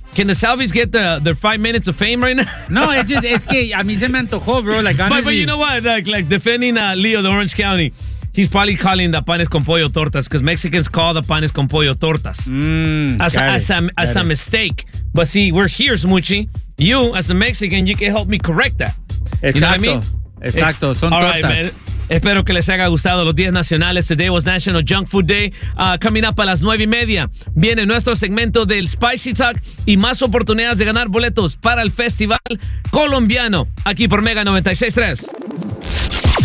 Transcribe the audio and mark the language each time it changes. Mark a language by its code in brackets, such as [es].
[en] Can the Salvis get their 5 minutes of fame right now? [es] No, es que a mí se me antojó, bro. [en] Like, honestly. But you know what? Like defending Leo de Orange County, he's probably calling the panes con pollo tortas because Mexicans call the panes con pollo tortas. As a mistake. But see, we're here, Smuchi. You, as a Mexican, you can help me correct that. [es] Exacto. [en] You know what I mean? [es] Exacto. Son [en] all [es] tortas. [en] Right, man. [es] Espero que les haya gustado los días nacionales. [en] Today was National Junk Food Day. Coming up [es] a las 9:30 viene nuestro segmento del Spicy Talk y más oportunidades de ganar boletos para el Festival Colombiano aquí por Mega 96.3.